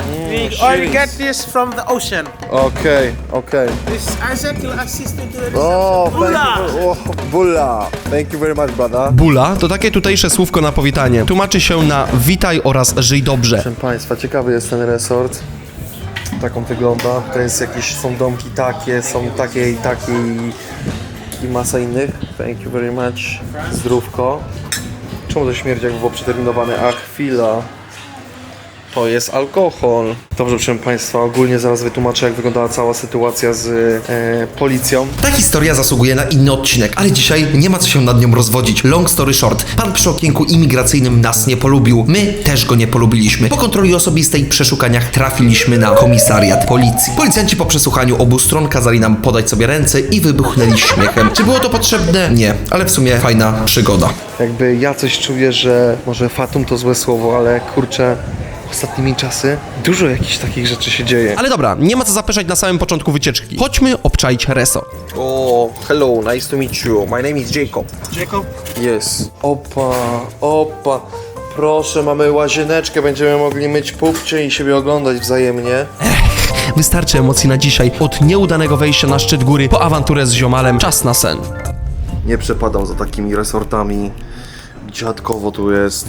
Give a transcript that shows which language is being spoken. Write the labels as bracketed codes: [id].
[en] We only get this from the ocean. Okay. This Isaac will assist you to the Oh, [fj] Bula. [en] thank you. Bulla. Thank you very much, brother. [pl] Bula to takie tutejsze słówko na powitanie. Tłumaczy się na witaj oraz żyj dobrze. Proszę Państwa, ciekawy jest ten resort. Tak on wygląda. To jest jakieś, są domki takie, są takie i masa innych. [en] Thank you very much. [pl] Zdrówko. Czemu to śmierdzi, jak było przeterminowane? A chwila. To jest alkohol. Dobrze, proszę Państwa, ogólnie zaraz wytłumaczę, jak wyglądała cała sytuacja z policją. Ta historia zasługuje na inny odcinek, ale dzisiaj nie ma co się nad nią rozwodzić. [en] Long story short, [pl] pan przy okienku imigracyjnym nas nie polubił. My też go nie polubiliśmy. Po kontroli osobistej przeszukaniach trafiliśmy na komisariat policji. Policjanci po przesłuchaniu obu stron kazali nam podać sobie ręce i wybuchnęli śmiechem. Czy było to potrzebne? Nie, ale w sumie fajna przygoda. Jakby ja coś czuję, że może fatum to złe słowo, ale kurczę, ostatnimi czasy dużo jakichś takich rzeczy się dzieje. Ale dobra, nie ma co zapeszać na samym początku wycieczki. Chodźmy obczaić resort. [en] Oh, hello, nice to meet you. My name is Jacob. Jacob? Yes. Opa. [pl] Proszę, mamy łazieneczkę, będziemy mogli myć pupcie i siebie oglądać wzajemnie. Wystarczy emocji na dzisiaj. Od nieudanego wejścia na szczyt góry po awanturę z ziomalem. Czas na sen. Nie przepadam za takimi resortami. Dziadkowo tu jest.